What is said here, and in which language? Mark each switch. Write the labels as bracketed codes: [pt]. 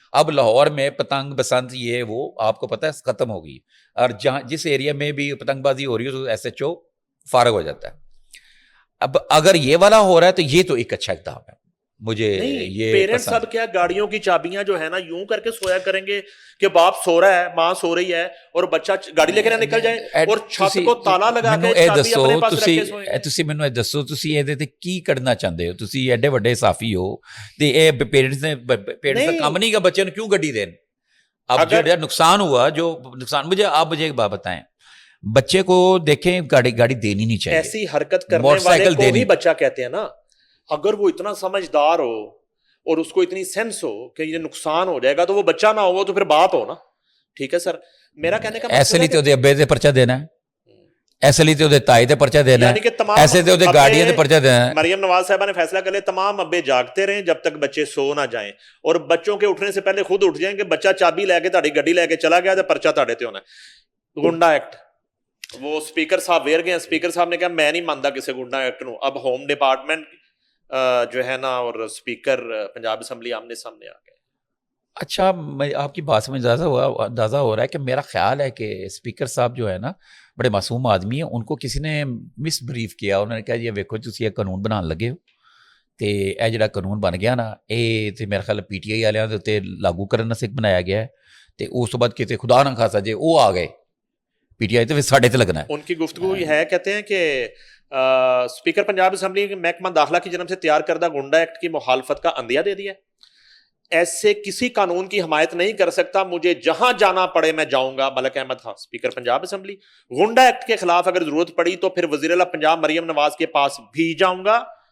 [ur] اب لاہور میں پتنگ بسنت یہ وہ آپ کو پتہ ہے ختم ہو گئی, اور جہاں جس ایریا میں بھی پتنگ بازی ہو رہی ہے تو SHO فارغ ہو جاتا ہے. اب اگر یہ والا ہو رہا ہے تو یہ تو ایک اچھا اقدام ہے. مجھے یہ پیرنٹس اب کیا گاڑیوں کی چابیاں جو ہے نا یوں کر کے سویا کریں گے کہ باپ سو رہا ہے, ماں سو رہی ہے, اور بچہ گاڑی لے کے نہ نکل جائے اور چھت کو تالا لگا کے چابی اپنے پاس رکھ کے سوئیں. [pa] ਤੁਸੀਂ ਮੈਨੂੰ ਇਹ ਦੱਸੋ ਤੁਸੀਂ ਇਹਦੇ ਤੇ ਕੀ ਕਰਨਾ ਚਾਹੁੰਦੇ ਹੋ? ਤੁਸੀਂ ਐਡੇ ਵੱਡੇ ਸਾਫੀ ਹੋ ਤੇ ਇਹ ਪੇਰੈਂਟਸ ਦਾ ਕੰਮ ਨਹੀਂ ਕਿ ਬੱਚੇ ਨੂੰ ਕਿਉਂ ਗੱਡੀ ਦੇਣ. [ur] اب جو نقصان ہوا, جو نقصان مجھے ایک بات بتائیں, بچے کو دیکھیں گاڑی دینی نہیں چاہیے. ایسی حرکت کرنے والے کو ہی بچہ کہتے ہیں نا. اگر وہ اتنا سمجھدار ہو اور اس کو اتنی سینس ہو کہ یہ نقصان ہو جائے گا تو وہ بچہ نہ ہو تو پھر باپ ہو نا. ٹھیک ہے سر, میرا کہنے کا [pa] ایسے لیے تو ابے سے پرچہ دینا ہے, ایسے لیے تو تائی تے پرچہ دینا ہے, ایسے تو گاڑیاں تے پرچہ دینا ہے. [ur] مریم نواز صاحبہ نے فیصلہ کر لیا تمام ابے جاگتے رہیں جب تک بچے سو نہ جائیں, اور بچوں کے اٹھنے سے پہلے خود اٹھ جائیں کہ بچہ چابی لے کے [pa] تہاڈی گڈی لے کے چلا گیا تو پرچہ تہاڈے تے ہونا ہے. گنڈا ایکٹ, وہ اسپیکر صاحب ویر گئے, اسپیکر صاحب نے کہا میں نہیں مانتا کسی گنڈا ایکٹ نو. [ur] اب ہوم ڈپارٹمنٹ جو ہے نا اور اسپیکر پنجاب اسمبلی آمنے سامنے آ گئے. اچھا, میں آپ کی بات سے میں اندازہ ہو رہا ہے کہ میرا خیال ہے کہ اسپیکر صاحب جو ہے نا بڑے معصوم آدمی ہیں, ان کو کسی نے مس بریف کیا. [pa] انہوں نے کہا یہ ویکھو تسی یہ قانون بنان لگے ہو تے اے جڑا قانون بن گیا نا اے تے میرا خیال پی ٹی آئی والوں دے اوتے لاگو کرن واسطے بنایا گیا ہے, تے اس تو بعد کتے خدا نہ خاصا جے وہ آ گئے پی ٹی آئی تے ساڈے تے لگنا ہے. [ur] ان کی گفتگو یہ ہے, کہتے ہیں کہ اسپیکر پنجاب اسمبلی محکمہ داخلہ کی جانب سے تیار کردہ گنڈا ایکٹ کی مخالفت کا عندیہ دے دیا. ایسے کسی قانون کی حمایت نہیں کر سکتا, مجھے جہاں جانا پڑے میں جاؤں گا. Malik Ahmad Khan speaker Punjab assembly. گنڈا ایکٹ کے خلاف اگر ضرورت پڑی تو پھر وزیر اعلیٰ پنجاب مریم نواز کے پاس بھی جاؤں گا.